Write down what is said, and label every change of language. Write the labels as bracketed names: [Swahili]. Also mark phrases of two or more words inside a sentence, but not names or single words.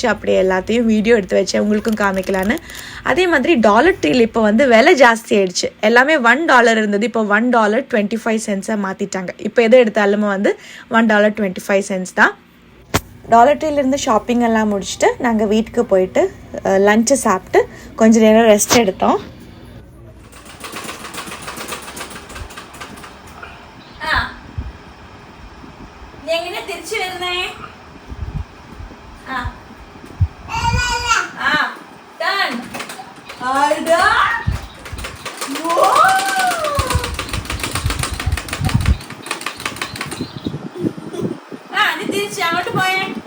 [Tamil] அப்படியே எல்லாத்தையும் வீடியோ எடுத்து வச்சேன், உங்களுக்கும் காமிக்கலான்னு. அதே மாதிரி டாலர் ட்ரீல இப்போ வந்து விலை ஜாஸ்தி ஆயிடுச்சு. எல்லாமே $1 இருந்தது, இப்போ $1.25 மாற்றிட்டாங்க. இப்போ எது எடுத்தாலுமே வந்து $1.25 தான். டாலர் ட்ரீலேருந்து ஷாப்பிங் எல்லாம் முடிச்சுட்டு நாங்கள் வீட்டுக்கு போயிட்டு லஞ்சை சாப்பிட்டு கொஞ்சம் நேரம் ரெஸ்ட் எடுத்தோம். [Malayalam] എങ്ങനെ തിരിച്ചു വരുന്നേ? ടേൺ ആടാ വോ നീ തിരിച്ച് അങ്ങോട്ട് പോയേ.